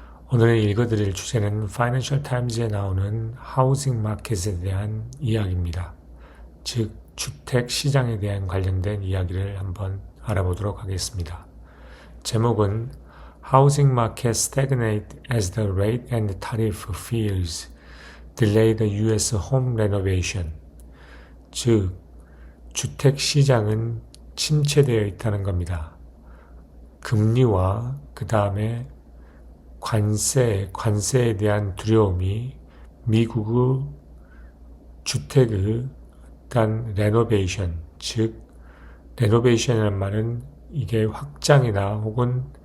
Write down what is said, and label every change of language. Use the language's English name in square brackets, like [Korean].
[Korean] 오늘 읽어드릴 주제는 파이낸셜 타임즈에 나오는 하우징 마켓에 대한 이야기입니다. 즉, 주택 시장에 대한 관련된 이야기를 한번 알아보도록 하겠습니다. [English] 제목은 Housing market stagnate as the rate and tariff fears delay the U.S. home renovation. [Korean] 즉, 주택 시장은 침체되어 있다는 겁니다. 금리와 그 다음에 관세에 대한 두려움이 미국의 주택의 일단 레노베이션, 즉 레노베이션이라는 말은 이게 확장이나 혹은